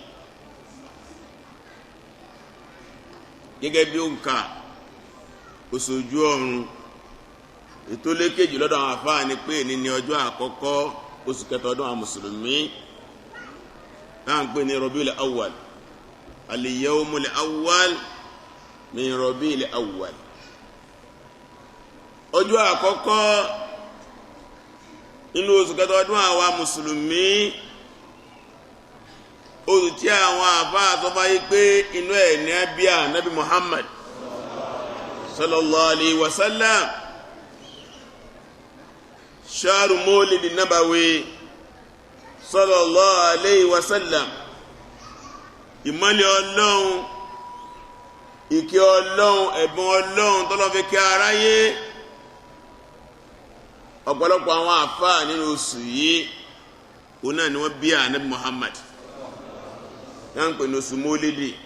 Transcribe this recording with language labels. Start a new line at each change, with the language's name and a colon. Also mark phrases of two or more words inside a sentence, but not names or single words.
Yoruba: Gẹ́gẹ́ bí òǹkà oṣooju ọ̀run, ètò lékejì lọ́dọ̀ àwọn àfáà ni pé ní ọjọ́ àkọ́kọ́ oṣù kẹta ọdún àwọn mùsùlùmí táǹpẹ̀ ní Rabiul Awwal,
Arabic: اليوم الأول من ربيع الأول.
Yoruba: Ọjọ́ àkọ́kọ́ nínú oṣù kẹta ọdún àwa mùsùlùmí, oṣù tí àwọn àfáà tó bá yí pé inú ẹ̀ ní abíyà Nabi Muhammad
Arabic: صلى الله عليه وسلم,
Yoruba: ṣáàrù mọ́lìdì nábàwí
Arabic: صلى الله عليه وسلم.
Yoruba: Ìmọ́lẹ̀ Ọlọ́run, ìkẹ́ Ọlọ́run, ẹ̀bùn Ọlọ́run tọ́lọ́ fi kẹ́ aráyé. Ọ̀pọ̀lọpọ̀ àwọn àfáà nínú oṣù yìí òun náà ni wọ́n bí Ànábì Muhammad, yá ń pè ní oṣù mọ́lìdì.